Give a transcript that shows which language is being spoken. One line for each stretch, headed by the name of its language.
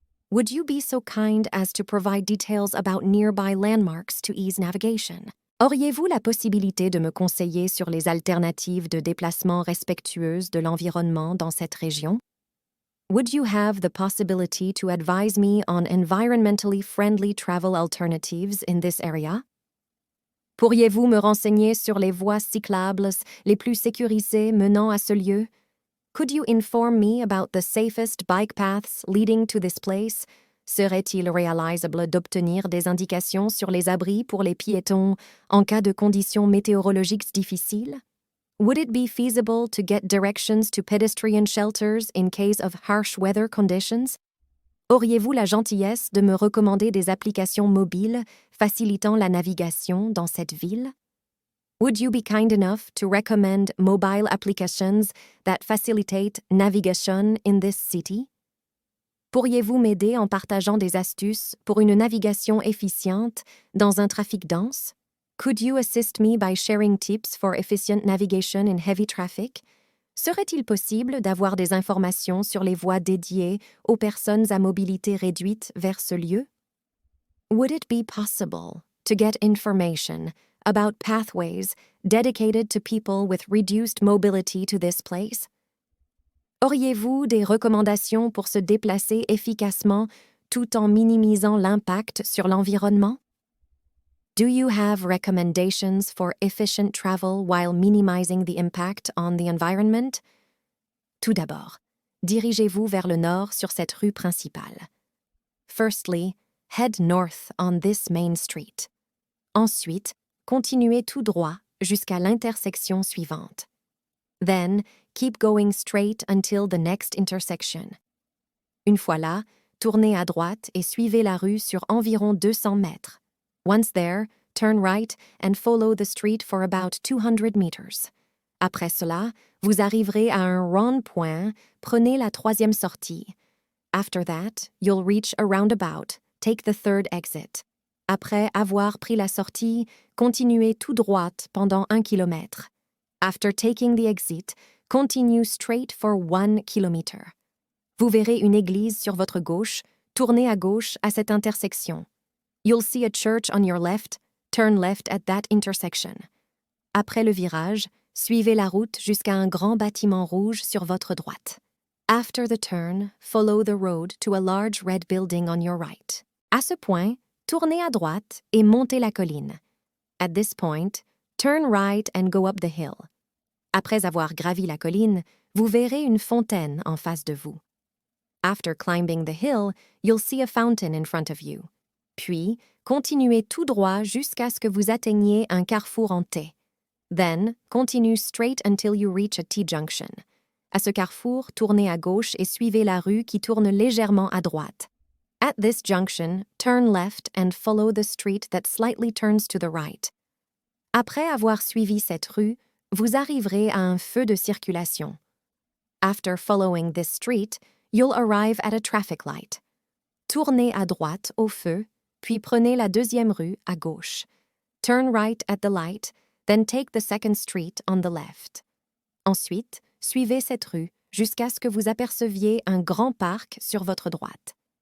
English: Would you be so kind as to provide details about nearby landmarks to ease navigation?
French: Auriez-vous la possibilité de me conseiller sur les alternatives de déplacement respectueuses de l'environnement dans cette région?
English: Would you have the possibility to advise me on environmentally friendly travel alternatives in this area?
French: Pourriez-vous me renseigner sur les voies cyclables les plus sécurisées menant à ce lieu?
English: Could you inform me about the safest bike paths leading to this place?
French: Serait-il réalisable d'obtenir des indications sur les abris pour les piétons en cas de conditions météorologiques difficiles?
English: Would it be feasible to get directions to pedestrian shelters in case of harsh weather conditions?
French: Auriez-vous la gentillesse de me recommander des applications mobiles facilitant la navigation dans cette ville?
English: Would you be kind enough to recommend mobile applications that facilitate navigation in this city?
French: Pourriez-vous m'aider en partageant des astuces pour une navigation efficiente dans un trafic dense?
English: Could you assist me by sharing tips for efficient navigation in heavy traffic?
French: Serait-il possible d'avoir des informations sur les voies dédiées aux personnes à mobilité réduite vers ce lieu?
English: Would it be possible to get information about pathways dedicated to people with reduced mobility to this place?
French: Auriez-vous des recommandations pour se déplacer efficacement tout en minimisant l'impact sur l'environnement?
English: Do you have recommendations for efficient travel while minimizing the impact on the environment?
French: Tout d'abord, dirigez-vous vers le nord sur cette rue principale.
English: Firstly, head north on this main street.
French: Ensuite, continuez tout droit jusqu'à l'intersection suivante.
English: Then, keep going straight until the next intersection.
French: Une fois là, tournez à droite et suivez la rue sur environ 200 mètres.
English: Once there, turn right and follow the street for about 200 meters.
French: Après cela, vous arriverez à un rond-point, prenez la troisième sortie.
English: After that, you'll reach a roundabout, take the third exit.
French: Après avoir pris la sortie, continuez tout droit pendant 1 kilomètre.
English: After taking the exit, continue straight for 1 kilometer.
French: Vous verrez une église sur votre gauche, tournez à gauche à cette intersection.
English: You'll see a church on your left, turn left at that intersection.
French: Après le virage, suivez la route jusqu'à un grand bâtiment rouge sur votre droite.
English: After the turn, follow the road to a large red building on your right.
French: À ce point, tournez à droite et montez la colline.
English: At this point, turn right and go up the hill.
French: Après avoir gravi la colline, vous verrez une fontaine en face de vous.
English: After climbing the hill, you'll see a fountain in front of you.
French: Puis, continuez tout droit jusqu'à ce que vous atteigniez un carrefour en T.
English: Then, continue straight until you reach a T-junction.
French: À ce carrefour, tournez à gauche et suivez la rue qui tourne légèrement à droite.
English: At this junction, turn left and follow the street that slightly turns to the right.
French: Après avoir suivi cette rue, vous arriverez à un feu de circulation.
English: After following this street, you'll arrive at a traffic light.
French: Tournez à droite au feu, puis prenez la deuxième rue à gauche.
English: Turn right at the light, then take the second street on the left.
French: Ensuite, suivez cette rue jusqu'à ce que vous aperceviez un grand parc sur votre droite.